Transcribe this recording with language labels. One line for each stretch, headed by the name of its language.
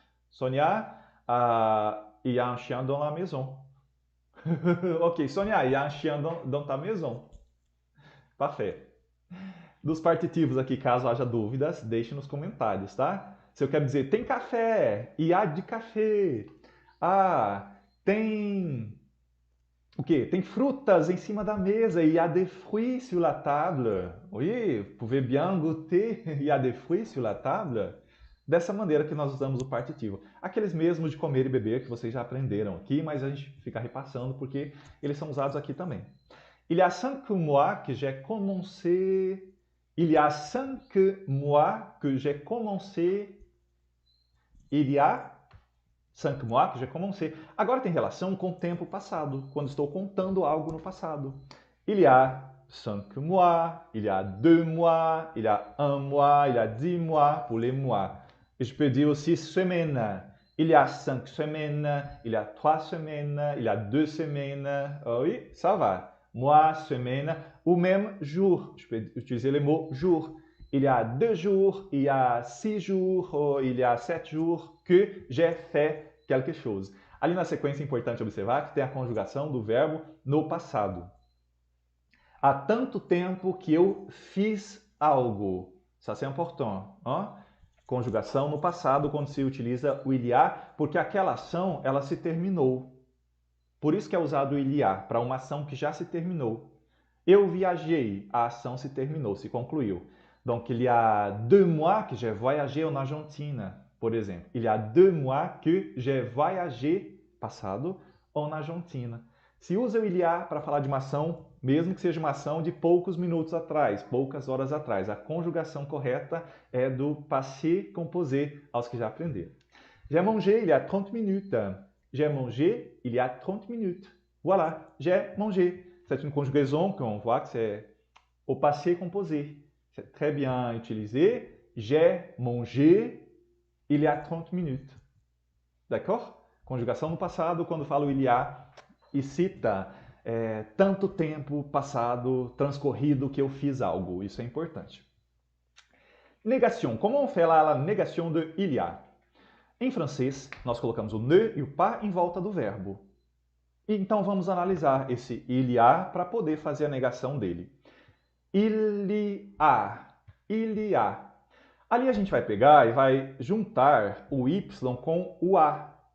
French: Sonia, il y a un chien dans la maison. Ok, Sonia, il y a un chien dans ta maison. Parfait.
Portuguese: Dos partitivos aqui, caso haja dúvidas, deixe nos comentários, tá? Se eu quero dizer, tem café,
French: il y a de café.
Portuguese: Tem... O quê? Tem frutas em cima da mesa,
French: il y a des fruits sur la table. Oui, vous pouvez bien goûter, il y a des fruits sur la table.
Portuguese: Dessa maneira que nós usamos o partitivo. Aqueles mesmos de comer e beber que vocês já aprenderam aqui, mas a gente fica repassando porque eles são usados aqui também.
French: Il y a 5 mois que j'ai commencé... Il y a 5 mois que j'ai commencé... Il y a 5 mois que j'ai commencé.
Portuguese: Agora tem relação com o tempo passado, quando estou contando algo no passado.
French: Il y a 5 mois, il y a 2 mois, il y a 1 mois, il y a 10 mois pour les mois. Je peux dire aussi semaine. Il y a 5 semaines, il y a 3 semaines, il y a 2 semaines. Oh oui, ça va. Mois, semaine, ou même jour. Je peux utiliser le mot jour. Il y a 2 jours, il y a 6 jours, ou il y a 7 jours que j'ai fait quelque chose.
Portuguese: Ali na sequência é importante observar que tem a conjugação do verbo no passado. Há tanto tempo que eu fiz algo.
French: Ça c'est important.
Portuguese: Hein? Conjugação no passado quando se utiliza o il y a, porque aquela ação ela se terminou. Por isso que é usado o il y a, para uma ação que já se terminou. Eu viajei, a ação se terminou, se concluiu.
French: Donc, il y a 2 mois que j'ai voyagé en Argentine,
Portuguese: por exemplo.
French: Il y a 2 mois que j'ai voyagé
Portuguese: passado, ou na Argentina. Se usa o il y a para falar de uma ação, mesmo que seja uma ação de poucos minutos atrás, poucas horas atrás. A conjugação correta é do passé composé, aos que já aprenderam.
French: J'ai mangé il y a 30 minutes. J'ai mangé il y a 30 minutes. Voilà, j'ai mangé. C'est une conjugaison qu'on voit que c'est au passé composé. C'est très bien utilisé. J'ai mangé il y a 30 minutes. D'accord?
Portuguese: Conjugação no passado, quando fala o il y a e cita tanto tempo passado, transcorrido que eu fiz algo. Isso é importante. Négation.
French: Comment on fait la négation de il y a?
Portuguese: Em francês, nós colocamos o ne e o pas em volta do verbo. Então vamos analisar esse il y a para poder fazer a negação dele.
French: Il y a. Il y a.
Portuguese: Ali a gente vai pegar e vai juntar o y com o a.